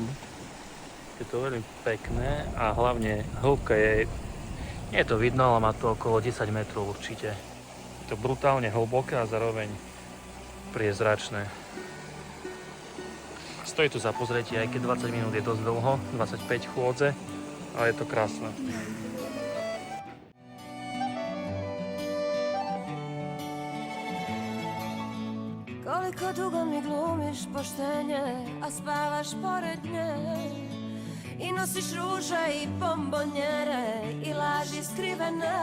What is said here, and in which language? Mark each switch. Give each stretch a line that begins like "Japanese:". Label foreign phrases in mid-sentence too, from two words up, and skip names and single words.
Slovak: Je to veľmi pekné a hlavne hĺbka je, nie je to vidno, ale má to okolo 10 metrov určite. Je to brutálne hlboké a zároveň priezračné. Stojí tu za pozretie, aj keď 20 minút je dosť dlho, 25 chôdze, ale je to krásne.
Croatian: Koliko dugo mi glumiš poštenje, a spavaš pored nje i nosiš ruže i bombonjere i laži skrivene.